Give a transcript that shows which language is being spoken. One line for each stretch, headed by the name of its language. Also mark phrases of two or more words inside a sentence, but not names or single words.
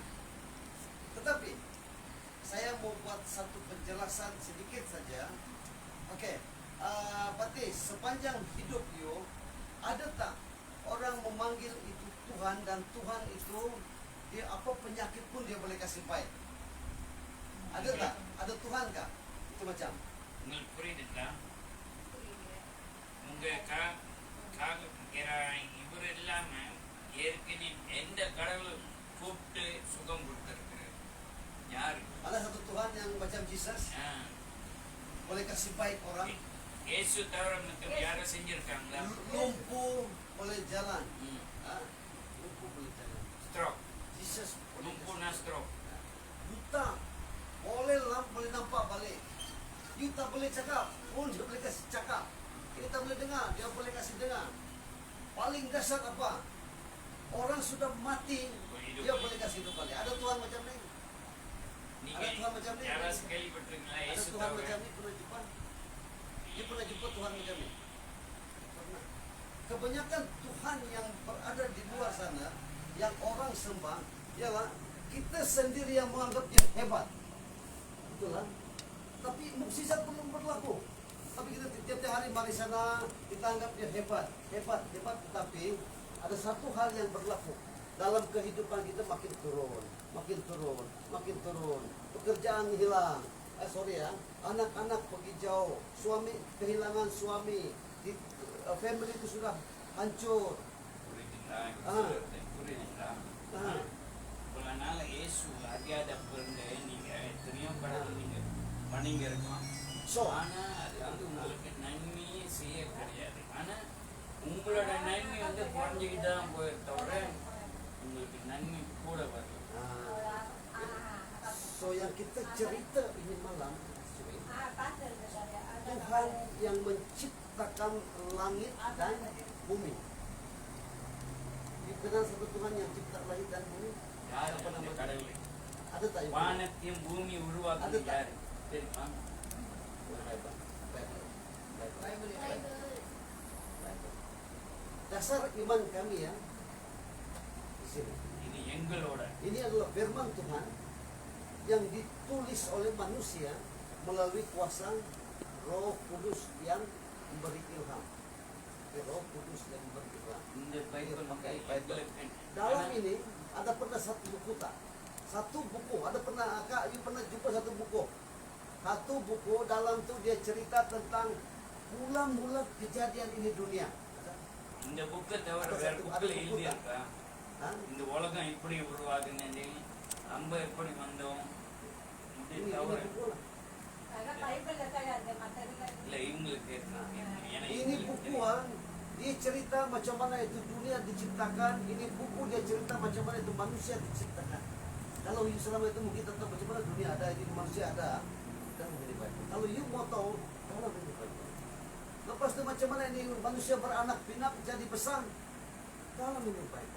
Malay: Tetapi saya mau buat satu penjelasan sedikit saja. Okey. Berarti sepanjang hidup you ada tak orang memanggil itu Tuhan dan Tuhan itu dia apa penyakit pun dia boleh kasih baik? Ada tak? Ada Tuhan kah? Itu macam.
Tamil: உங்களுக்கு புரியுதுங்களா உங்க இவர் இல்லாம ஏற்கனவே எந்த கடவுள் கூப்பிட்டு சுகம் கொடுத்திருக்கிறார் யாரு
Malay: Ada satu Tuhan yang macam Jesus boleh kasih baik orang.
Tamil: இயேசு தவிர மற்ற யாரும் செஞ்சிருக்காங்களா
Malay: Lumpuh boleh jalan. Lumpuh boleh jalan.
Tamil: ஸ்ட்ரோக்
Malay: Jesus boleh lumpuh stroke buta boleh nampak balik. You tak boleh cakap pun dia boleh kasih cakap. Kita tak boleh dengar, dia boleh kasih dengar. Paling dasar apa? Orang sudah mati, dia boleh kasih hidup balik. Ada Tuhan macam ni?
Tamil: நீங்க
Malay: Ada Tuhan macam ni?
Tamil: யாராவது கேள்விப்பட்டிருக்கீங்களா
Malay: Ada
Tamil: இயேசு
Malay: Tuhan
Tamil: தவிர
Malay: macam ni pernah jumpa? Dia pernah jumpa Tuhan macam ni? Pernah. Kebanyakan Tuhan yang berada di luar sana, yang orang sembah, ialah kita sendiri yang menganggap dia hebat. Betul lah. Tapi mukjizat belum berlaku. Tapi kita tiap-tiap hari mari sana, kita anggap dia hebat. Tetapi ada satu hal yang berlaku. Dalam kehidupan kita makin turun. Pekerjaan hilang. Anak-anak pergi jauh. Suami kehilangan suami. Family itu sudah hancur.
Tamil: புரியுதுங்களா இவ்வளவு நாள் இயேசு அறியாத பிறந்த நீங்க எத்தனையோ கடவுள் நீங்க வணங்கி இருக்கலாம் So, ஆனா அது வந்து உங்களுக்கு நன்மையே செய்ய கிடையாது ஆனா உங்களோட நன்மை வந்து குறைஞ்சிக்கிட்டு தான் போயிரு தவிர உங்களுக்கு நன்மை கூட வரல
Malay: so yang kita cerita ini malam, Tuhan yang menciptakan langit dan bumi. Dikenal satu Tuhan yang cipta langit dan bumi.
Tamil: யார்
Malay: Apa
Tamil: அந்த
Malay: nama
Tamil: கடவுள்
Malay: Ada tak ibu?
Tamil: வானத்தையும் பூமி உருவாக்குது அது தான். யாரு தெரியுமா
Malay: Dasar iman kami ya di sini.
Tamil: இது எங்களோட
Malay: Ini adalah firman Tuhan yang ditulis oleh manusia melalui kuasa Roh Kudus yang memberi ilham. Roh Kudus yang memberi ilham.
Tamil: இந்த பைபிள் எங்களுக்கு
Malay: Dalam ini ada pernah satu buku tak? Satu buku. Ada pernah Kak, you pernah jumpa satu buku Satu buku dalam tu dia cerita tentang mula-mula kejadian ini dunia.
Tamil: இந்த புக்கை தவிர
Malay: Ada
Tamil: வேற
Malay: satu-
Tamil: புக்கில்
Malay: ada buku
Tamil: எழுதியிருக்கா Hah? இந்த உலகம் எப்படி உருவாகுனது நம்ம எப்படி வந்தோம் இது
Malay: Ini
Tamil: தவிர
Malay: buku lah. Karena Bible ada ada materi kan.
Tamil: இல்லை இவங்களுக்கு இருக்கு. எனக்கு
Malay: Ini
Tamil: இவங்களுக்கு
Malay: buku
Tamil: தெரியும்.
Malay: dia cerita macam mana itu dunia diciptakan. Ini buku dia cerita macam mana itu manusia diciptakan. Kalau you selama itu mungkin tentang macam mana dunia ada, ini manusia ada, dalam ini Bible. Kalau you mau tahu, dalam ini Bible. Lepas itu macam mana ini manusia beranak pinak jadi besar, dalam ini Bible.